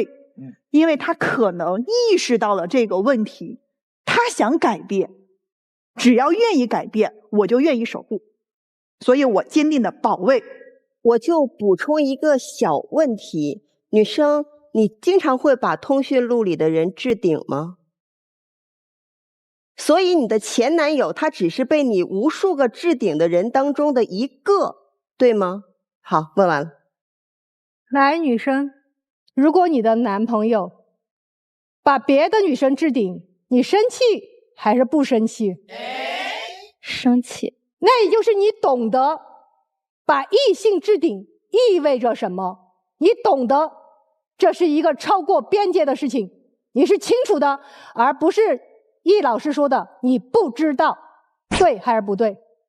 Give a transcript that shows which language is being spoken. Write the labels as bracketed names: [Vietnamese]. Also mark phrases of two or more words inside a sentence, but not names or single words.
[Chinese] 因為她可能意識到了這個問題，她想改變，只要願意改變，我就願意守護，所以我堅定的保衛。我就補充一個小問題，女生， 你經常會把通訊錄裡的人置頂嗎？所以你的前男友他只是被你無數個置頂的人當中的一個，對嗎？好，問完了。來，女生，如果你的男朋友把別的女生置頂，你生氣還是不生氣？生氣。那也就是你懂得把異性置頂意味着什麼，你懂得這是一個超過邊界的事情，你是清楚的，而不是易老師說的你不知道，對還是不对？